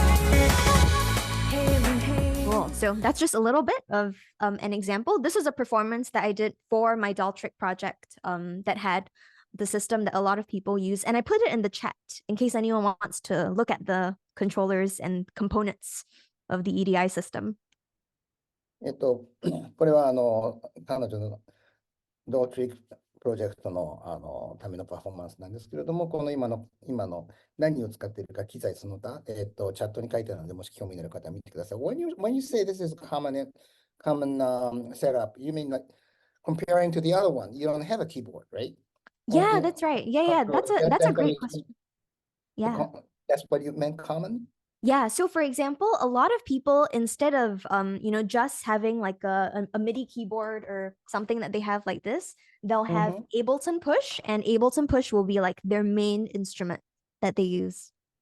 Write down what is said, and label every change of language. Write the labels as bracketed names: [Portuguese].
[English] Cool. So that's just a little bit of an example. This is a performance that I did for my dolltr project that had the system that a lot of people use. And I put it in the chat in case anyone wants to look at the controllers and components of the EDI system. [Japanese] これは彼女のドートリックプロジェクトの、ためのパフォーマンスなんですけれども、この今の何を使っているか機材その他、チャットに書いてあるので、もし興味のある方は見てください。 [English] When you say this is common setup, you mean like comparing to the other one, you don't have a keyboard, right? Yeah, that's right. Yeah, that's a great question. Yeah. That's what you meant common? Yeah, so for example, a lot of people, instead of just having like a MIDI keyboard or something that they have like this, they'll have Ableton Push, and Ableton Push will be like their main instrument that they use.